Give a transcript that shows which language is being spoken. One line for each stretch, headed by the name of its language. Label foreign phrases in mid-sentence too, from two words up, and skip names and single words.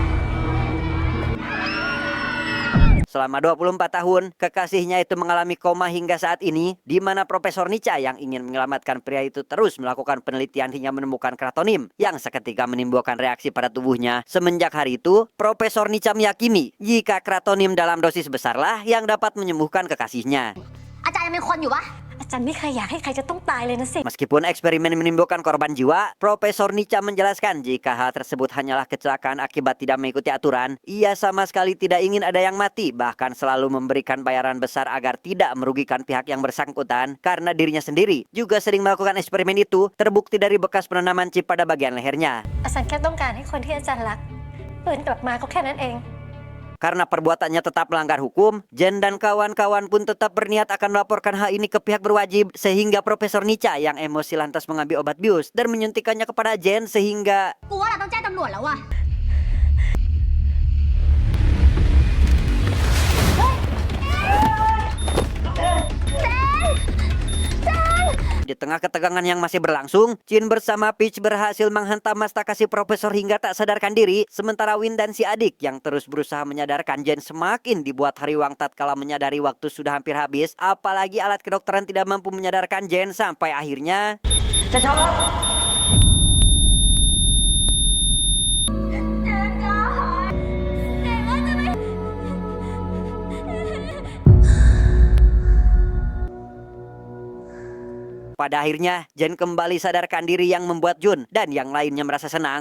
Indonesian: Selama 24 tahun, kekasihnya itu mengalami koma hingga saat ini, di mana Profesor Nica yang ingin menyelamatkan pria itu terus melakukan penelitian hingga menemukan kratonim yang seketika menimbulkan reaksi pada tubuhnya. Semenjak hari itu, Profesor Nica meyakini jika kratonim dalam dosis besarlah yang dapat menyembuhkan kekasihnya.
Thai: อาจารย์ยังเป็นคนอยู่ปะอาจารย์ไม่เคยอยากให้ใครจะต้องตายเลยนะสิ
Indonesian: Meskipun eksperimen menimbulkan korban jiwa, Profesor Nica menjelaskan jika hal tersebut hanyalah kecelakaan akibat tidak mengikuti aturan. Ia sama sekali tidak ingin ada yang mati, bahkan selalu memberikan bayaran besar agar tidak merugikan pihak yang bersangkutan. Karena dirinya sendiri juga sering melakukan eksperimen itu, terbukti dari bekas penanaman chip pada bagian lehernya.
Thai: อาจารย์แค่ต้องการให้คนที่อาจารย์รักฟื้นกลับมาก็แค่นั้นเอง
Indonesian: Karena perbuatannya tetap melanggar hukum, Jen dan kawan-kawan pun tetap berniat akan melaporkan hal ini ke pihak berwajib, sehingga Profesor Nica yang emosi lantas mengambil obat bius dan menyuntikkannya kepada Jen sehingga
Thai: กูว่าเราต้องแจ้งตำรวจแล้วว่ะ
Indonesian: di tengah ketegangan yang masih berlangsung, Chin bersama Peach berhasil menghentam mastaka si profesor hingga tak sadarkan diri, sementara Win dan si adik yang terus berusaha menyadarkan Jen semakin dibuat hariwang tatkala menyadari waktu sudah hampir habis, apalagi alat kedokteran tidak mampu menyadarkan Jen sampai akhirnya pada akhirnya, Jen kembali sadarkan diri yang membuat Jun dan yang lainnya merasa senang.